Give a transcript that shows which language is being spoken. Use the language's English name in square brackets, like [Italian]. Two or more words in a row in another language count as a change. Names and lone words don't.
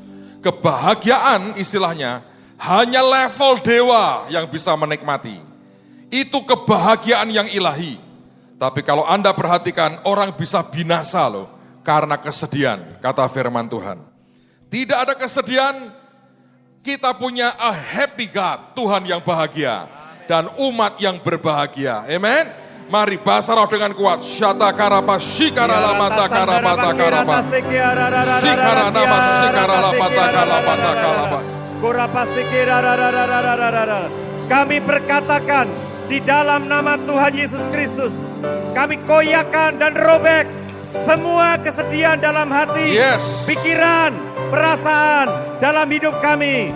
[Indonesian] Kebahagiaan istilahnya hanya level dewa yang bisa menikmati. Itu kebahagiaan yang ilahi. Tapi kalau Anda perhatikan, orang bisa binasa loh karena kesedihan, kata firman Tuhan. Tidak ada kesedihan, kita punya [English] a happy God, [Indonesian] Tuhan yang bahagia. Dan umat yang berbahagia, amen. Mari bahasa roh dengan kuat. Syata karapa, shikara lamata karapata karapa. Shikara nama, shikara lamata karapata karapa. Kami berkatakan di dalam nama Tuhan Yesus Kristus, kami koyakan dan robek semua kesedihan dalam hati, pikiran, perasaan dalam hidup kami.